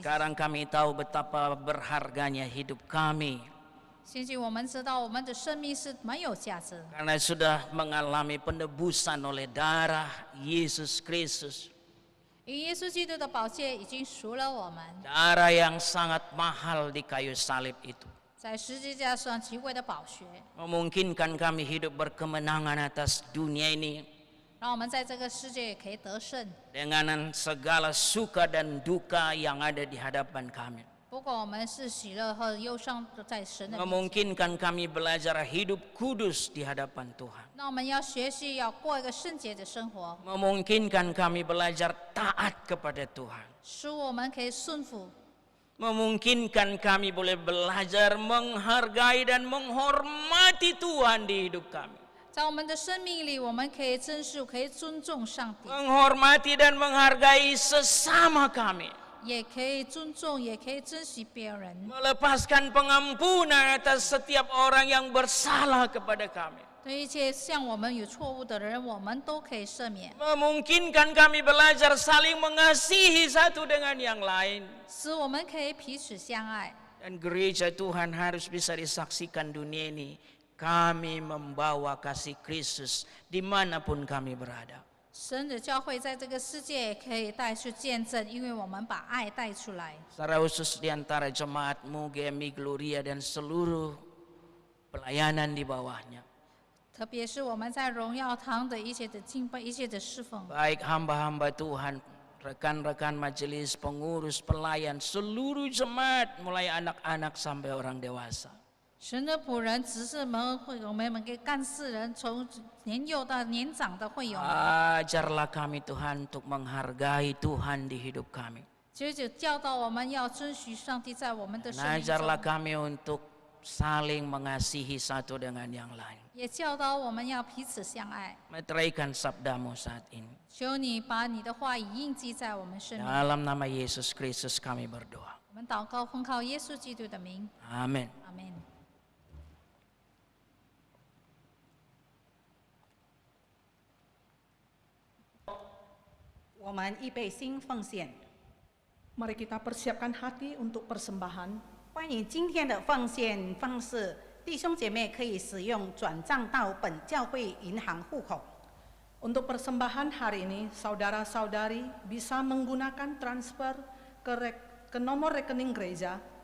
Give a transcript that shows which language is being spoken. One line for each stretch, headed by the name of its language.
Indonesian: sekarang kami tahu betapa berharganya hidup kami.
Chinese: 现今我们知道我们的生命是没有价值，
Indonesian: karena sudah mengalami penebusan oleh darah Yesus Kristus.
Chinese: 因为耶稣基督的宝血已经赎了我们，
Indonesian: Darah yang sangat mahal di kayu salib itu
Chinese: 在十字架上极贵的宝血，
Indonesian: memungkinkan kami hidup berkemenangan atas dunia ini
Chinese: 让我们在这个世界也可以得胜。
Indonesian: dengan segala suka dan duka yang ada di hadapan kami.
Chinese: 不管我们是喜乐和忧伤，都在神的面前。
Indonesian: Memungkinkan kami belajar hidup kudus di hadapan Tuhan.
Chinese: 那我们要学习，要过一个圣洁的生活，
Indonesian: Memungkinkan kami belajar taat kepada Tuhan.
Chinese: 使我们可以顺服，
Indonesian: Memungkinkan kami boleh belajar menghargai dan menghormati Tuhan di hidup kami.
Chinese: 在我们的生命里，我们可以珍视，可以尊重上帝，
Indonesian: Menghormati dan menghargai sesama kami.
Chinese: 也可以尊重，也可以珍惜别人，
Indonesian: Melepaskan pengampunan atas setiap orang yang bersalah kepada kami.
Chinese: 对一切像我们有错误的人，我们都可以赦免，
Indonesian: Memungkinkan kami belajar saling mengasihi satu dengan yang lain.
Chinese: 使我们可以彼此相爱。
Indonesian: Dan gereja Tuhan harus bisa disaksikan dunia ini. Kami membawa kasih Kristus dimanapun kami berada.
Chinese: 神的教会在这个世界也可以带出见证，因为我们把爱带出来。
Indonesian: Secara khusus di antara jemaatmu, GMI Gloria dan seluruh pelayanan di bawahnya.
Chinese: 特别是我们在荣耀堂的一切的敬拜、一切的侍奉，
Indonesian: Baik hamba-hamba Tuhan, rekan-rekan majelis, pengurus, pelayan, seluruh jemaat mulai anak-anak sampai orang dewasa.
Chinese: 神的仆人、执事们、会友们给干事人，从年幼到年长的会友们，
Indonesian: Ajarlah kami Tuhan untuk menghargai Tuhan di hidup kami.
Chinese: 接着教导我们要遵循上帝在我们的生命
Indonesian: Ajarlah
Chinese: 中，
Indonesian: kami untuk saling mengasihi satu dengan yang lain.
Chinese: 也教导我们要彼此相爱。
Indonesian: Meteraikan sabdamu saat ini.
Chinese: 求你把你的话语印记在我们生命。
Indonesian: Dalam nama Yesus Kristus kami berdoa.
Chinese: 我们祷告，奉靠耶稣基督的名，
Indonesian: Amin.
Chinese: 阿门。我们预备心奉献，
Indonesian: Mari kita persiapkan hati untuk persembahan.
Chinese: 欢迎今天的奉献方式，弟兄姐妹可以使用转账到本教会银行户口。
Indonesian: Untuk persembahan hari ini, saudara-saudari bisa menggunakan transfer ke nomor rekening gereja